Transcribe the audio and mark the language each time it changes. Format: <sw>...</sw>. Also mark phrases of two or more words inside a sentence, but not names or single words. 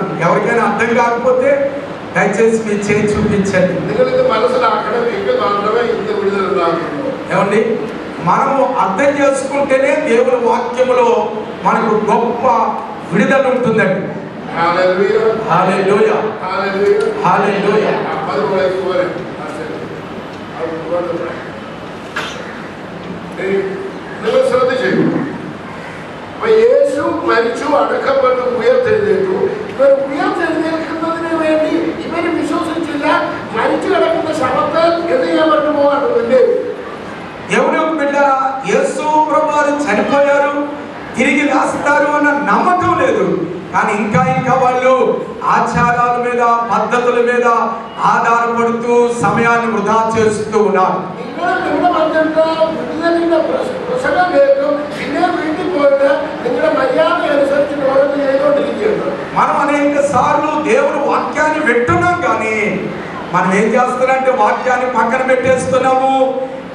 <te>ఎవరికైనా అర్థం కాకపోతే దయచేసి మీ చేయి చూపించండి. ఏమండి మనము అర్థం చేసుకుంటేనే దేవుని వాక్యములో మనకు గొప్ప విడుదల ఉంటుందండి. హల్లెలూయా హల్లెలూయా.</te> <ml>യേശു മരിച്ചു അടക്കപ്പെട്ടു ഉയർത്തെഴുന്നേറ്റു. ഇവർ ഉയർത്തെഴുന്നേൽക്കുന്നതിന് വേണ്ടി ഇവര് വിശ്വസിച്ചില്ല. മരിച്ചു കിടക്കുന്ന ശവത്തെ എന്ത് ചെയ്യാൻ പറ്റുമോ അതുമില്ലേ?</ml> <te>ఎవరు బిడ్డ యేసు ప్రభువారు చనిపోయారు తిరిగి లేస్తారు అన్న నమ్మకం లేదు. కానీ ఇంకా ఇంకా వాళ్ళు ఆచారాల మీద పద్ధతుల మీద ఆధారపడుతూ సమయాన్ని వృధా చేస్తూ ఉన్నారు. మనం అనేక సార్లు దేవుని వాక్యాన్ని వింటున్నాం కానీ మనం ఏం చేస్తున్నామంటే వాక్యాన్ని పక్కన పెట్టేస్తున్నాము.</te>